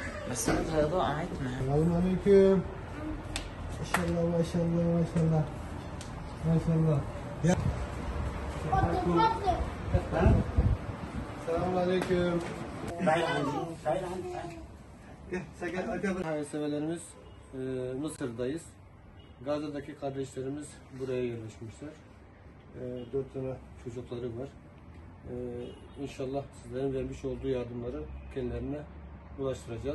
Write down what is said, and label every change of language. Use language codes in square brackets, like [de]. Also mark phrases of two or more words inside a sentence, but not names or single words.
[ar] بس بدها إضاءة عتمة. السلام عليكم. ما شاء الله ما شاء الله ما شاء الله ما شاء الله. السلام عليكم. [tr] Hayırseverlerimiz, Mısır'dayız. Gazze'deki kardeşlerimiz buraya yerleşmişler. 4 tane çocukları var. İnşallah sizlerin vermiş olduğu yardımları kendilerine ulaştıracağız.